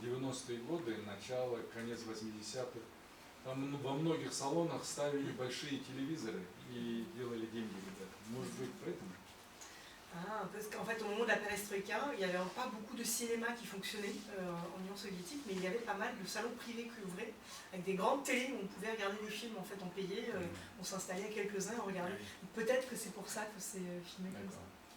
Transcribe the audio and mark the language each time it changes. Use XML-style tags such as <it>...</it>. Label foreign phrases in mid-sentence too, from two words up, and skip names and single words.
<ru>90-е годы, начало, конец 80-х, там во многих салонах ставили большие телевизоры и делали деньги, ребята. Может быть, поэтому?</ru> <fr>Ah, parce qu'en fait, au moment de la perestroïka, il n'y avait pas beaucoup de cinéma qui fonctionnait en Union soviétique, mais il y avait pas mal de salons privés qui ouvraient, avec des grandes télés où on pouvait regarder des films en fait en payé. On s'installait à quelques-uns et on regardait. Peut-être que c'est pour ça que c'est filmé comme ça.</fr>